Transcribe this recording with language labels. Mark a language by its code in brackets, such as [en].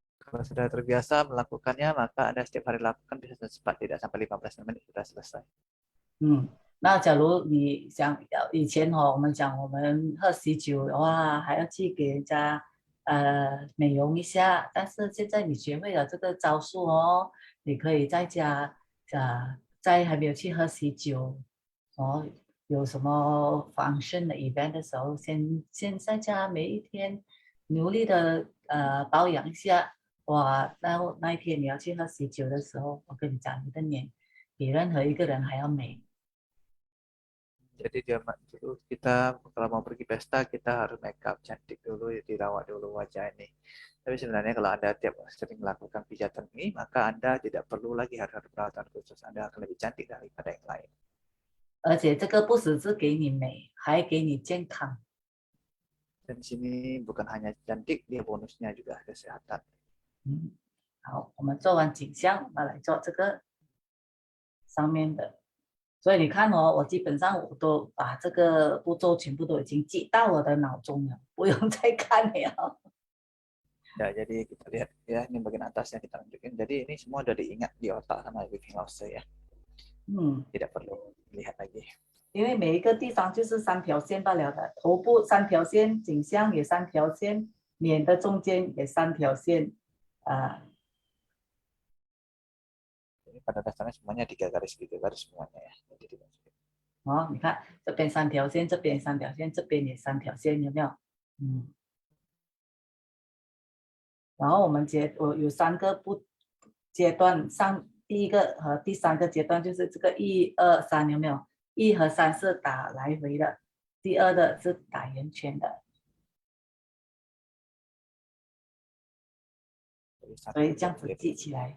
[id] Kalau sudah terbiasa melakukannya, maka Anda setiap hari lakukan bisa cepat, tidak sampai 15 menit sudah selesai. [zh] 那假如你想以前哦，我们讲我们喝喜酒的话，还要去给人家美容一下，但是现在你学会了这个招数哦，你可以在家在还没有去喝喜酒哦，有什么 function 的 event 的时候，先在家每一天努力的保养一下，哇，那一天你要去喝喜酒的时候，我跟你讲，你的脸比任何一个人还要美。 [id] Jadi zaman dulu kita kalau mau pergi pesta kita harus make up cantik dulu, dirawat dulu wajah ini. Tapi sebenarnya kalau Anda tiap sering melakukan pijatan ini, maka Anda tidak perlu lagi harus perawatan khusus. Anda akan lebih cantik daripada yang lain. [zh] 而且这个不只是给你美，还给你健康。 [id] Dan di sini bukan hanya cantik, dia bonusnya juga kesehatan. [zh] 好，我们做完颈项，我们来做这个上面的。所以你看哦，我基本上我都把这个步骤全部都已经记到我的脑中了，不用再看了。 [id] Ya, jadi kita lihat ya, ini bagian atas yang kita tunjukin. Jadi ini semua udah diingat di otak sama Wing Lause ya. 嗯， Tidak perlu lihat lagi. [zh] 因为每一个地方就是3条线罢了的，头部3条线，颈项也3条线，脸的中间也3条线， [id] Ini pada dasarnya semuanya 3 garis 3 garis semuanya ya. Jadi dimasukin. [zh] 哦，你看这边3条线，这边3条线，这边也3条线，有没有？然后我有3个阶段，第一个和第3个阶段就是这个1、2、3，有没有？1和3是打来回的，第2的是打圆圈的，所以这样子记起来。